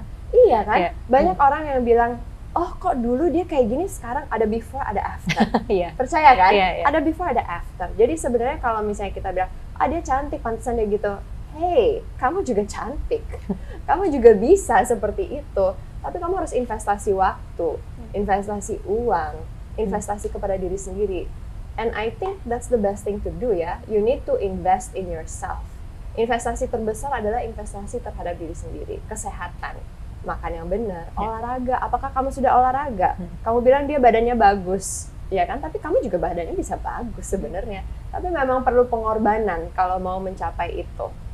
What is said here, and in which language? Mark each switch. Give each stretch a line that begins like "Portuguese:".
Indonesian: Iya kan? Banyak orang yang bilang, oh kok dulu dia kayak gini, sekarang ada before, ada after. Percaya kan? Ada before, ada after. Jadi sebenarnya kalau misalnya kita bilang, dia cantik, pantesan dia gitu. Hey, kamu juga cantik. Kamu juga bisa seperti itu. Tapi kamu harus investasi waktu, investasi uang, investasi kepada diri sendiri.
English: And I think that's the best thing to do ya. You need to invest in yourself.
Indonesian: Investasi terbesar adalah investasi terhadap diri sendiri, kesehatan. Makan yang benar, olahraga. Apakah kamu sudah olahraga? Kamu bilang dia badannya bagus, ya kan? Tapi kamu juga badannya bisa bagus sebenarnya. Tapi memang perlu pengorbanan kalau mau mencapai itu.